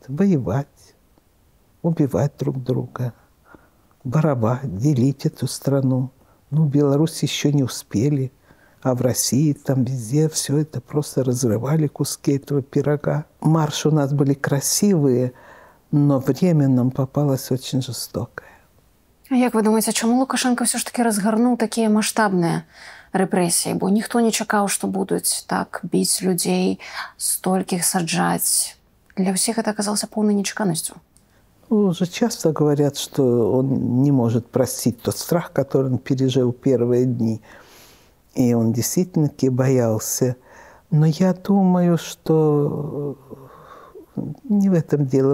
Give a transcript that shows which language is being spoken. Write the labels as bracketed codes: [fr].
[ru] Воевать, убивать друг друга, воровать, делить эту страну. В Беларуси еще не успели. А в России, там везде все это просто разрывали куски этого пирога. Марши у нас были красивые, но время нам попалось очень жестокое. [uk] А як ви думаєте, чому Лукашенко все ж таки розгорнув такі масштабні репресії? Бо ніхто не чекав, що будуть так бити людей, стольких саджать. [ru] Для всех это оказалось полной нечеканностью. Уже часто говорят, что он не может простить тот страх, который он пережил первые дни. И он действительно боялся. Но я думаю, что не в этом дело.